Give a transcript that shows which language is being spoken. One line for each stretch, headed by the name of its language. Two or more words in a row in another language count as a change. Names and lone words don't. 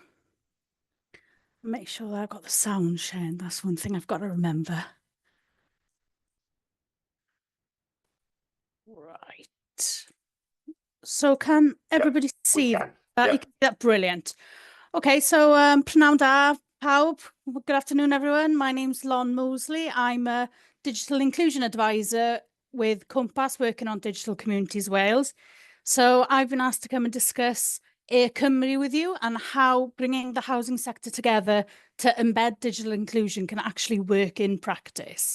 English: Make sure that I've got the sound sharing. That's one thing I've got to remember. Right. So can everybody see that? Yeah. You can see that? Brilliant. Okay, so
Welsh: prynawn da, pawb.
English: Good afternoon, everyone. My name's Lon Moseley. I'm a digital inclusion advisor with Compass, working on Digital Communities Wales. So I've been asked to come and discuss Cymru with you and how bringing the housing sector together to embed digital inclusion can actually work in practice.